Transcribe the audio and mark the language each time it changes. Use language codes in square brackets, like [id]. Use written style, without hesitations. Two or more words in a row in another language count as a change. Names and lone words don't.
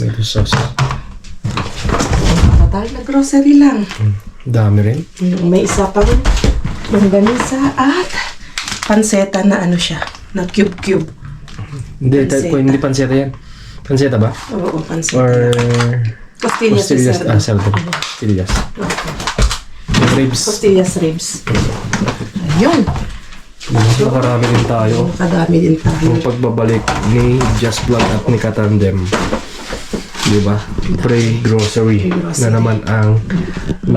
[tl] May sauce. Para tayo na grocery lang. Dami rin. May isa pang longganisa at panseta na ano siya, na cube-cube. Hindi, Panseta. hindi panseta yan. Panseta ba? Oo, panseta. Or... [es] Costillas de Costillas. cerdo. Cerdo. Costillas. [tl] Yung ribs. Costillas ribs. Ayun. Nakarami din tayo. Kadami din tayo. Yung pagbabalik ni Just Vlog at ni Katandem. Diba? Pre-grocery na naman ang nakuha natin.